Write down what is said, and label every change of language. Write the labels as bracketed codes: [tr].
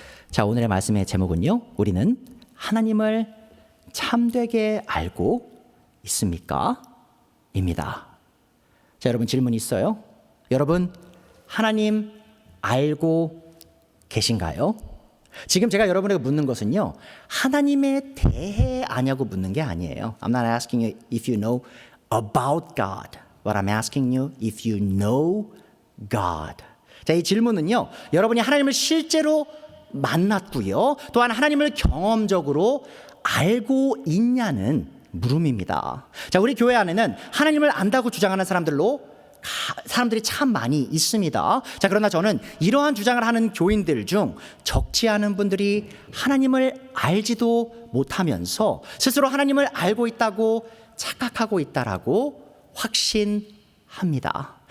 [ko] 자, 오늘의 말씀의 제목은요, 우리는 하나님을 참되게 알고 있습니까? 입니다. 자, 여러분 질문 있어요? 여러분 하나님 알고 계신가요? 지금 제가 여러분에게 묻는 것은요, 하나님에 대해 아냐고 묻는 게 아니에요. [en] I'm not asking you if you know about God, but I'm asking you if you know God. [ko] 자, 이 질문은요, 여러분이 하나님을 실제로 만났고요, 또한 하나님을 경험적으로 알고 있냐는 물음입니다. 자, 우리 교회 안에는 하나님을 안다고 주장하는 사람들이 참 많이 있습니다. 자, 그러나 저는 이러한 주장을 하는 교인들 중 적지 않은 분들이 하나님을 알지도 못하면서 스스로 하나님을 알고 있다고 착각하고 있다라고 확신합니다.